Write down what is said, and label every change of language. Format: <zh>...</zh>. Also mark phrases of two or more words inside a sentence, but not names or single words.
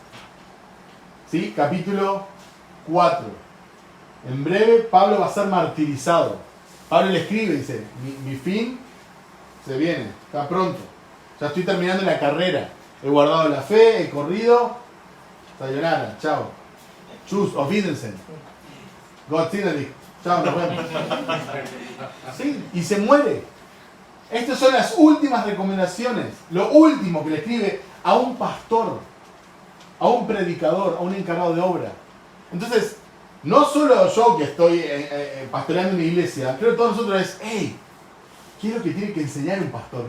<es>¿Sí? Capítulo 4. En breve Pablo va a ser martirizado. Pablo le escribe y dice, mi fin se viene, está pronto. Ya estoy terminando la carrera. He guardado la fe, he corrido. Sayonara, chao.</es> <de>Tschüss, auf Wiedersehen. Gott segne dich.</de> <es>Chao, nos vemos. Sí, y se muere. Estas son las últimas recomendaciones. Lo último que le escribe a un pastor, a un predicador, a un encargado de obra. Entonces, no solo yo que estoy pastoreando una iglesia, creo que todos nosotros es, hey, ¿qué es lo que tiene que enseñar un pastor?</es>